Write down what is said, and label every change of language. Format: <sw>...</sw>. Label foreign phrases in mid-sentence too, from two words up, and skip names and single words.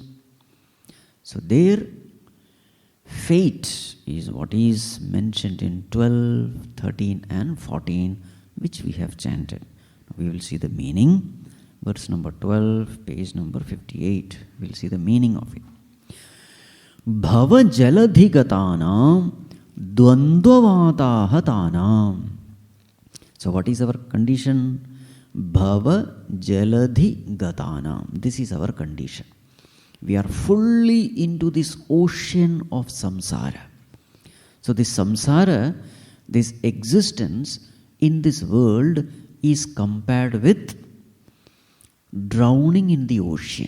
<en>So their fate is what is mentioned in 12, 13 and 14, which we have chanted. We will see the meaning. Verse number 12, page number 58. We will see the meaning of it.</en> <sa>Bhava jaladhigatanam dvandvavatahatanam.</sa> <en>So what is our condition?</en> <sa>Bhava jaladhigatanam.</sa> <en>This is our condition. We are fully into this ocean of samsara. So this samsara, this existence in this world is compared with drowning in the ocean.</en>